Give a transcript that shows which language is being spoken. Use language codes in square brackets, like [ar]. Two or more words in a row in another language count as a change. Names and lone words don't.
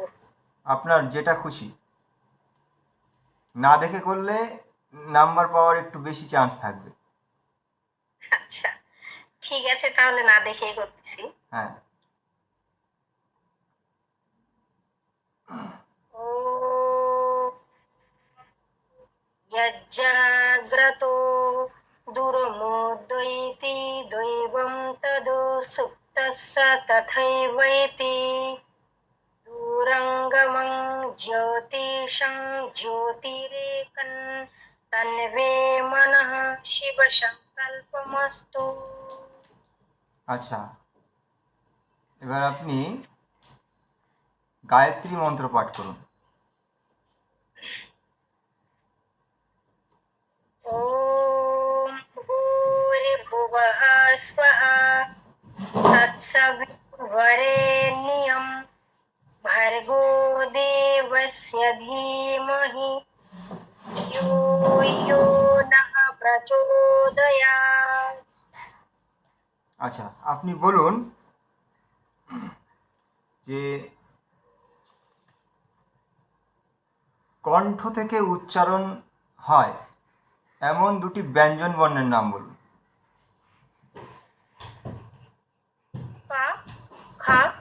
[bn] আপনার যেটা খুশি। না দেখে করলে নাম্বার পাওয়ার একটু বেশি চান্স থাকবে। আচ্ছা ঠিক আছে, তাহলে না দেখেই করতেছি। হ্যাঁ, [sa] ও यज्जाग्रतो दूरमोदयति दैवं तदो सुप्तस्य तथैवैति दूरङ्गमं ज्योतिषं ज्योतिरेकं तन्वे मनः शिवसङ्कल्पमस्तु। [bn] আচ্ছা, এবার আপনি গায়ত্রী মন্ত্র পাঠ করুন। [sa] ॐ भूर्भुवः स्वः तत्सवितुर्वरेण्यं भर्गो देवस्य धीमहि यो यो नः प्रचोदयात्। [bn] আচ্ছা, আপনি বলুন যে কণ্ঠ থেকে উচ্চারণ হয় এমন দুটি ব্যঞ্জন বর্ণের নাম বলুন। পা খা।